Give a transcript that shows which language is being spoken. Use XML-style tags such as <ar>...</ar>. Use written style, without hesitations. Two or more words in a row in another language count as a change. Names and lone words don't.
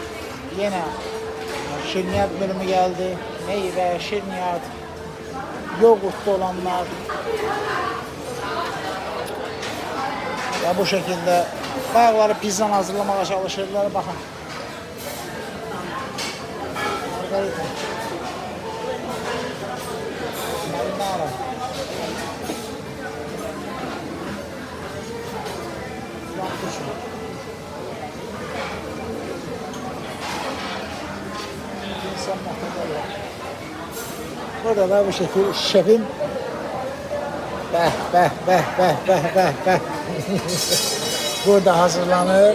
<az>Yenə şirniyyat bölümü gəldi. Meyvə, şirniyyat, yoğurtlu olanlar. Və bu şəkildə bayaqları pizzanı hazırlamağa çalışırlar. Baxın. Margarita. Marinara.</az> <tr>Burada da bu şekilde şefim burada hazırlanır.</tr>